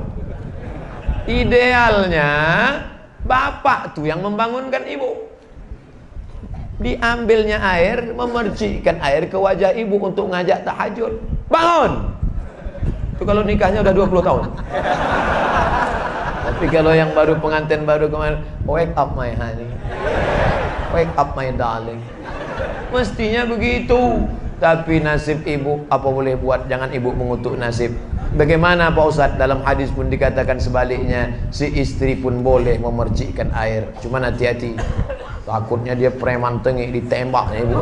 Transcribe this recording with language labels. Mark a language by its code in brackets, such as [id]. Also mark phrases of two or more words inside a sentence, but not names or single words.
[id] Idealnya bapak tuh yang membangunkan ibu. Diambilnya air, memercikkan air ke wajah ibu untuk ngajak tahajud. Bangun! Itu kalau nikahnya udah 20 tahun. Tapi kalau yang baru pengantin baru kemarin, [en] wake up my honey, wake up my darling. [id] Mestinya begitu. Tapi nasib ibu, apa boleh buat, jangan ibu mengutuk nasib. Bagaimana Pak Ustadz? Dalam hadis pun dikatakan sebaliknya, si istri pun boleh memercikkan air. Cuman hati-hati, takutnya dia preman tengik ditembaknya ibu.